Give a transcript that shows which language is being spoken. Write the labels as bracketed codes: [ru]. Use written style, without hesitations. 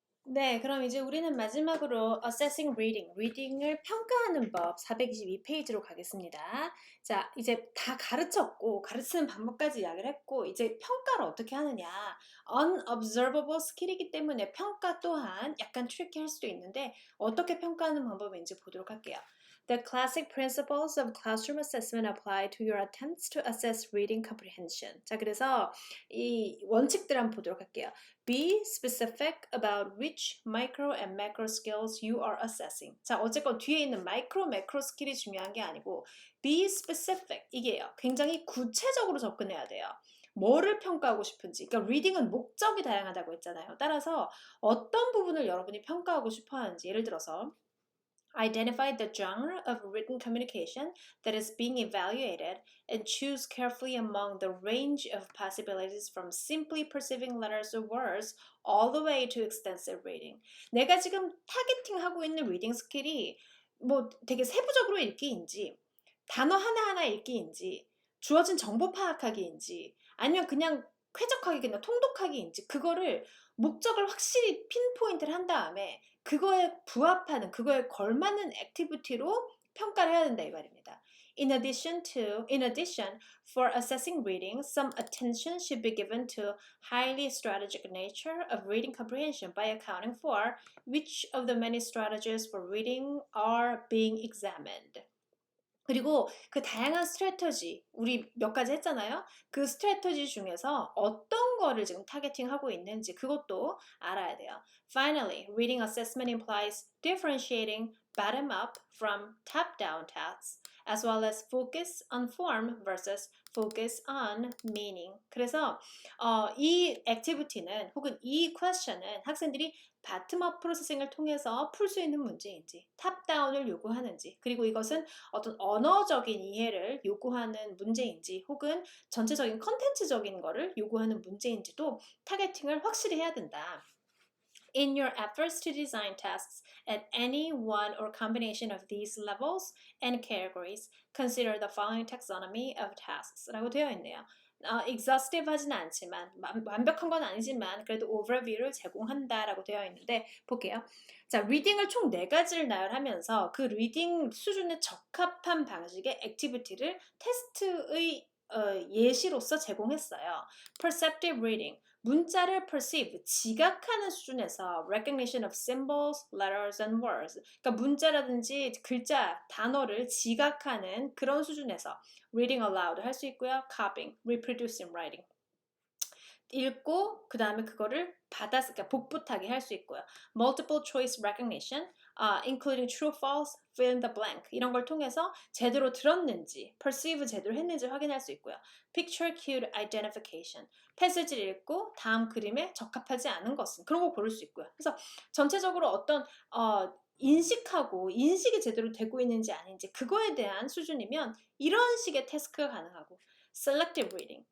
[ko] 네, 그럼 이제 우리는 마지막으로 [en] assessing reading, [ko] reading을 평가하는 법 422페이지로 가겠습니다. 자, 이제 다 가르쳤고, 가르치는 방법까지 이야기를 했고, 이제 평가를 어떻게 하느냐. unobservable skill이기 때문에 평가 또한 약간 트리키할 수도 있는데, 어떻게 평가하는 방법인지 보도록 할게요. [en] The classic principles of classroom assessment apply to your attempts to assess reading comprehension. [ko] 자, 그래서 이 원칙들 한번 보도록 할게요. [en] Be specific about which micro and macro skills you are assessing. [ko] 자, 어쨌건 뒤에 있는 마이크로, 매크로 스킬이 중요한 게 아니고 [en] be specific [ko] 이게요. 굉장히 구체적으로 접근해야 돼요. 뭐를 평가하고 싶은지. 그러니까 리딩은 목적이 다양하다고 했잖아요. 따라서 어떤 부분을 여러분이 평가하고 싶어 하는지. 예를 들어서 [en] Identify the genre of written communication that is being evaluated and choose carefully among the range of possibilities from simply perceiving letters or words all the way to extensive reading. [ko] 내가 지금 타겟팅하고 있는 리딩 스킬이 뭐 되게 세부적으로 읽기인지 단어 하나하나 읽기인지 주어진 정보 파악하기인지 아니면 그냥 쾌적하게 그냥 통독하기인지 그거를 목적을 확실히 핀포인트를 한 다음에 그거에 부합하는 그거에 걸맞는 액티비티로 평가를 해야 된다 이 말입니다. [en] In addition, for assessing reading, some attention should be given to highly strategic nature of reading comprehension by accounting for which of the many strategies for reading are being examined. [ko] 그리고 그 다양한 스트래터지, 우리 몇 가지 했잖아요. 그 스트래터지 중에서 어떤 거를 지금 타겟팅하고 있는지 그것도 알아야 돼요. [en] Finally, reading assessment implies differentiating bottom-up from top-down tasks, as well as focus on form versus focus on meaning. [ko] 그래서 이 액티비티는 혹은 이 퀘스천은 학생들이 바텀업 프로세싱을 통해서 풀 수 있는 문제인지 탑다운을 요구하는지 그리고 이것은 어떤 언어적인 이해를 요구하는 문제인지 혹은 전체적인 컨텐츠적인 거를 요구하는 문제인지도 타겟팅을 확실히 해야 된다. [en] In your efforts to design tasks at any one or combination of these levels and categories, consider the following taxonomy of tasks [ko] 라고 되어 있네요. exhaustive 하진 않지만 완벽한 건 아니지만 그래도 overview를 제공한다라고 되어 있는데 볼게요. 자, 리딩을 총 4가지를 나열하면서 그 리딩 수준에 적합한 방식의 액티비티를 테스트의 예시로서 제공했어요. [en] Perceptive reading, 문자를 perceive, [ko] 지각하는 수준에서 [en] recognition of symbols, letters, and words. [ko] 그러니까 문자라든지 글자, 단어를 지각하는 그런 수준에서 reading aloud 할 수 있고요. [en] copying, reproducing, writing. [ko] 읽고 그 다음에 그거를 받아서 그러니까 복붙하게 할 수 있고요. [en] Multiple choice recognition, including true, false, fill in the blank [ko] 이런 걸 통해서 제대로 들었는지, [en] perceive [ko] 제대로 했는지 확인할 수 있고요. Picture cued identification, 패스지를 읽고 다음 그림에 적합하지 않은 것은 그런 거 고를 수 있고요. 그래서 전체적으로 어떤 인식하고 인식이 제대로 되고 있는지 아닌지 그거에 대한 수준이면 이런 식의 태스크가 가능하고 selective reading.